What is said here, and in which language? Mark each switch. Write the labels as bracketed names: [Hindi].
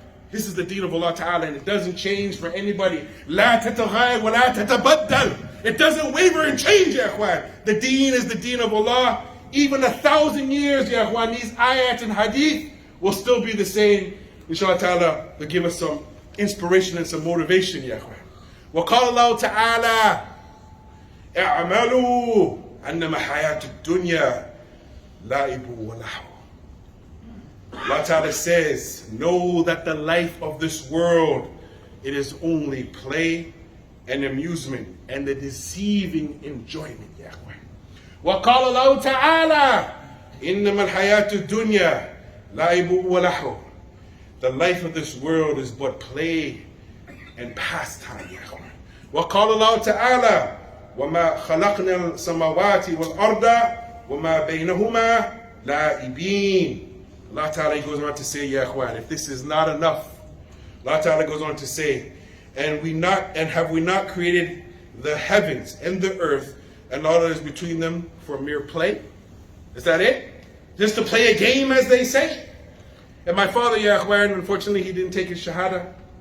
[English] This is the deen of Allah Ta'ala, and it doesn't change for anybody. [Arabic] La tataghay wa la tatabaddal. [English] It doesn't waver and change, ya ikhwan. The deen is the deen of Allah. Even 1,000 years, ya ikhwan, these ayat and hadith will still be the same. Inshallah Ta'ala, will give us some inspiration and some motivation, ya ikhwan. [Arabic] Wa qala Allah Ta'ala, اعملوا أنما حياة الدنيا لعب ولهو. [English] Allah Ta'ala says, know that the life of this world, it is only play and amusement and the deceiving enjoyment, ya ikhwan. [Arabic] وقال الله تعالى إنما الحياة الدنيا لعب ولهو. [English] The life of this world is but play and pastime, ya ikhwan. [Arabic] وقال الله تعالى وما خلقنا السماوات والأرض وما بينهما لاعبين. [English] Allah Ta'ala goes on to say, ya ikhwan, if this is not enough, Allah Ta'ala goes on to say, and have we not created the heavens and the earth and all that is between them for mere play? Is that it? Just to play a game, as they say? And my father, ya ikhwan, unfortunately he didn't take his shahada.